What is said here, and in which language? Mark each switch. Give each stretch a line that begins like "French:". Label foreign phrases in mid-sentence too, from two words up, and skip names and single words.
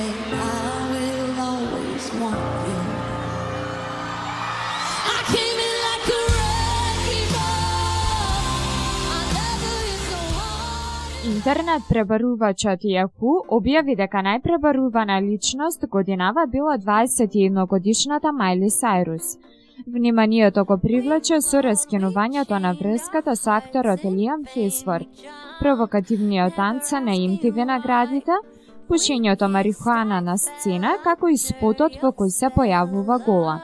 English: I will always want you. I came in like a wrecking ball. I never hit so hard.
Macedonian: Интернет пребарувачот Yahoo објави дека најпребарувана личност годинава била 21-годишната Мајли Сайрус. Вниманието го привлече со раскинувањето на врската со акторот Лиам Хемсворт, провокативниот танца на MTV наградите, пушењето марихуана на сцена, како и спотот во кој се појавува гола.